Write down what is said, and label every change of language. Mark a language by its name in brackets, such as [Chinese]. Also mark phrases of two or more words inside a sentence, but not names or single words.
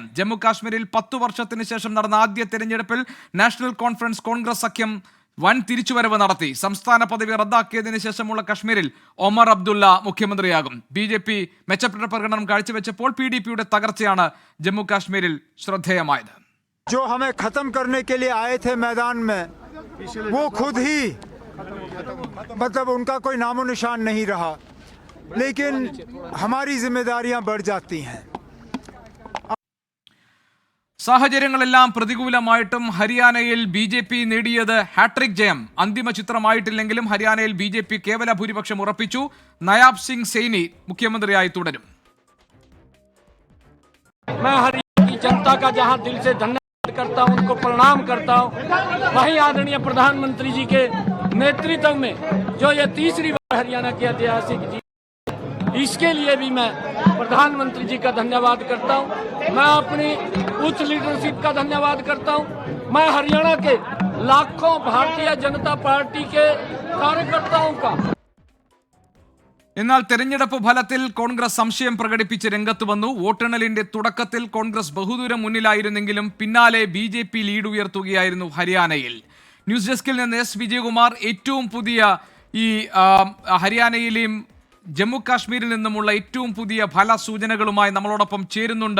[Malayalam] ജമ്മു കാശ്മീരിൽ 10 വർഷത്തിന് ശേഷം നടന്ന ആദ്യ തെരഞ്ഞെടുപ്പിൽ നാഷണൽ കോൺഫറൻസ് കോൺഗ്രസ് സഖ്യം വൻ തിരിച്ചുവരവ് നടത്തി. സംസ്ഥാന പദവി റദ്ദാക്കിയതിനു ശേഷമുള്ള കശ്മീരിൽ ഒമർ അബ്ദുള്ള മുഖ്യമന്ത്രിയാകും. ബി.ജെ.പി മെച്ചപ്പെട്ട പ്രകടനം കാഴ്ചവെച്ചപ്പോൾ PDPയുടെ തകർച്ചയാണ് ജമ്മു കാശ്മീരിൽ ശ്രദ്ധേയമായത്. [Hindi] जो हमें खत्म करने के लिए आए थे मैदान में, वो खुद ही मतलब उनका कोई नामो निशान नहीं रहा, लेकिन हमारी जिम्मेदारियां बढ़ जाती हैं. [Malayalam] സാഹചര്യങ്ങളെല്ലാം പ്രതികൂലമായിട്ടും ഹരിയാനയിൽ BJP നേടിയത് ഹാട്രിക് ജയം. അന്തിമ ചിത്രമായിട്ടില്ലെങ്കിലും ഹരിയാനയിൽ BJP കേവല ഭൂരിപക്ഷം ഉറപ്പിച്ചു. നയാബ് സിംഗ് സൈനി മുഖ്യമന്ത്രിയായി തുടരും. [Hindi] करता हूं, उनको प्रणाम करता हूं. वहीं आदरणीय प्रधानमंत्री जी के नेतृत्व में जो ये तीसरी बार हरियाणा की ऐतिहासिक जीत, इसके लिए भी मैं प्रधानमंत्री जी का धन्यवाद करता हूं. मैं अपनी उच्च लीडरशिप का धन्यवाद करता हूं. मैं हरियाणा के लाखों भारतीय जनता पार्टी के कार्यकर्ताओं का. [Malayalam] എന്നാൽ തെരഞ്ഞെടുപ്പ് ഫലത്തിൽ കോൺഗ്രസ് സംശയം പ്രകടിപ്പിച്ച് രംഗത്ത് വന്നു. വോട്ടെണ്ണലിന്റെ തുടക്കത്തിൽ കോൺഗ്രസ് ബഹുദൂരം മുന്നിലായിരുന്നെങ്കിലും പിന്നാലെ BJP ലീഡ് ഉയർത്തുകയായിരുന്നു ഹരിയാനയിൽ. ന്യൂസ് ഡെസ്കിൽ നിന്ന് S. വിജയകുമാർ ഏറ്റവും പുതിയ ഈ ഹരിയാനയിലെയും ജമ്മു കാശ്മീരിൽ നിന്നുമുള്ള ഏറ്റവും പുതിയ ഫല സൂചനകളുമായി നമ്മളോടൊപ്പം ചേരുന്നുണ്ട്.